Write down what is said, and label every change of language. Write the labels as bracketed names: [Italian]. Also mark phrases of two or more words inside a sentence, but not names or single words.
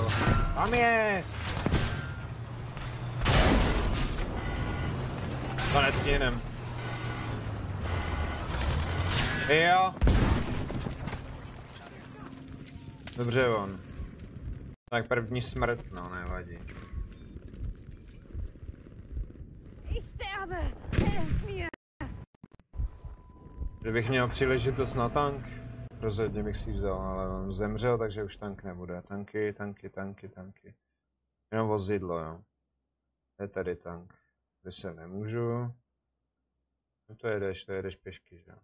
[Czech] Tam je! To nestihnem. Jo. Dobře on. Tak první smrt, no nevadí. [German] Ich sterbe! Helft mir! [Czech] Kdybych měl příležitost na tank, rozhodně bych si vzal, ale on zemřel, takže už tank nebude. Tanky. Jenom vozidlo, jo. Je tady tank. Kde se nemůžu. No to jedeš pěšky, že jo.